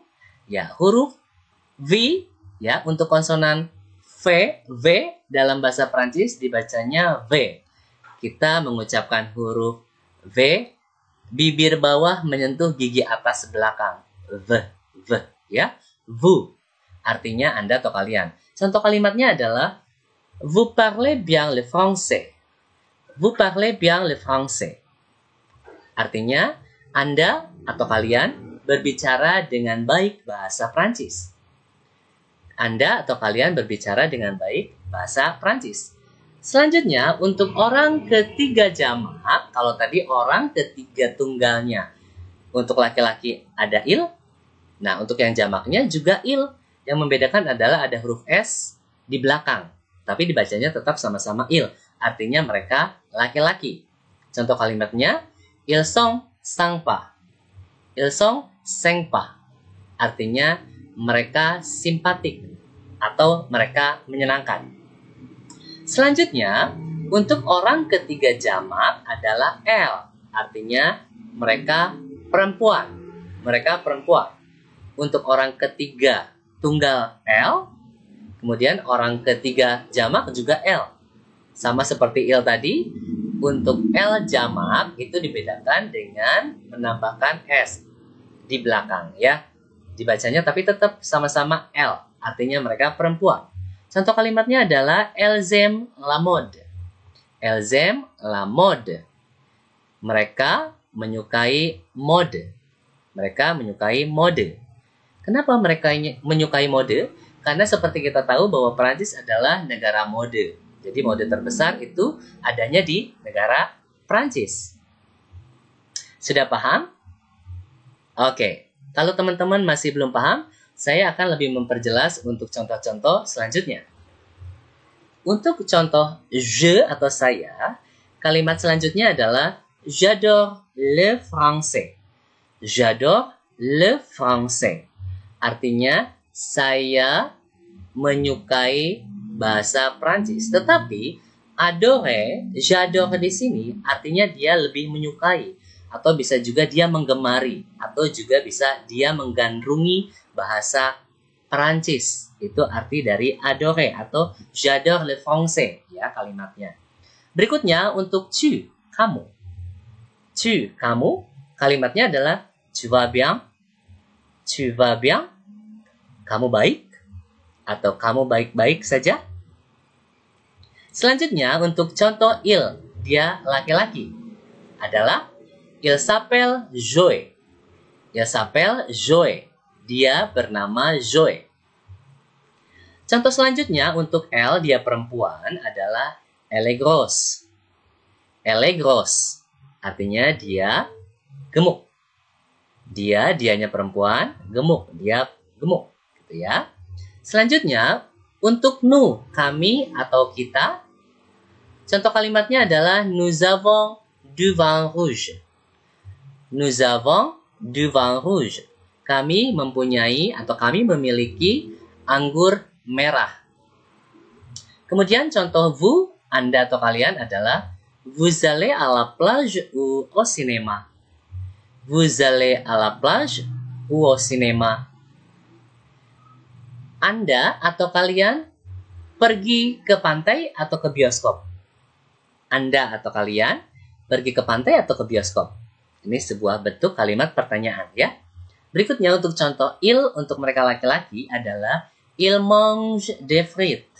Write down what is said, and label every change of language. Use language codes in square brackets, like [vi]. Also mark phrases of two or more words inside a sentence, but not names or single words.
[id] Ya, huruf V ya untuk konsonan V dalam bahasa Prancis dibacanya V. Kita mengucapkan huruf V, bibir bawah menyentuh gigi atas belakang. V ya. Vous artinya Anda atau kalian. Contoh kalimatnya adalah [fr] vous parlez bien le français. Vous parlez bien le français. [id] Artinya Anda atau kalian berbicara dengan baik bahasa Prancis. Anda atau kalian berbicara dengan baik bahasa Prancis. Selanjutnya, untuk orang ketiga jamak, kalau tadi orang ketiga tunggalnya. Untuk laki-laki ada il. Nah, untuk yang jamaknya juga il. Yang membedakan adalah ada huruf S di belakang. Tapi dibacanya tetap sama-sama il. Artinya mereka laki-laki. Contoh kalimatnya, [fr] ils sont sympas. Ils sont sympas. [id] Artinya mereka simpatik atau mereka menyenangkan. Selanjutnya, untuk orang ketiga jamak adalah L. Artinya mereka perempuan. Mereka perempuan. Untuk orang ketiga tunggal L, kemudian orang ketiga jamak juga L. Sama seperti il tadi, untuk L jamak itu dibedakan dengan menambahkan S di belakang ya. Dibacanya tapi tetap sama-sama L, artinya mereka perempuan. Contoh kalimatnya adalah [fr] elles aiment la mode. Elles aiment la mode. [id] Mereka menyukai mode. Mereka menyukai mode. Kenapa mereka menyukai mode? Karena seperti kita tahu bahwa Prancis adalah negara mode. Jadi mode terbesar itu adanya di negara Prancis. Sudah paham? Oke. Kalau teman-teman masih belum paham, saya akan lebih memperjelas untuk contoh-contoh selanjutnya. Untuk contoh je atau saya, kalimat selanjutnya adalah [fr] j'adore le français. J'adore le français. [id] Artinya saya menyukai bahasa Prancis. Tetapi adore, j'adore di sini artinya dia lebih menyukai. Atau bisa juga dia menggemari, atau juga bisa dia menggandrungi bahasa Perancis. Itu arti dari adore atau [fr] j'adore le français [id] ya kalimatnya. Berikutnya untuk tu, kamu. [fr] Tu, [id] kamu, kalimatnya adalah [fr] tu vas bien, tu vas bien, [id] kamu baik, atau kamu baik-baik saja. Selanjutnya untuk contoh il, dia laki-laki, adalah [fr] il s'appelle Joe. Il s'appelle Joe. [id] Dia bernama Joe. Contoh selanjutnya untuk L, dia perempuan, adalah [fr] elle est grosse. Elle est grosse. [id] Artinya dia gemuk. Dianya perempuan, gemuk. Dia gemuk. Gitu ya. Selanjutnya, untuk nous, kami atau kita, contoh kalimatnya adalah [fr] nous avons du vin rouge. Nous avons du vin rouge. [id] Kami mempunyai atau kami memiliki anggur merah. Kemudian contoh vous, Anda atau kalian adalah [fr] vous allez à la plage ou au cinéma. Vous allez à la plage ou au cinéma. [id] Anda atau kalian pergi ke pantai atau ke bioskop. Anda atau kalian pergi ke pantai atau ke bioskop. Ini sebuah bentuk kalimat pertanyaan ya. Berikutnya untuk contoh il untuk mereka laki-laki adalah [fr] il mange des frites.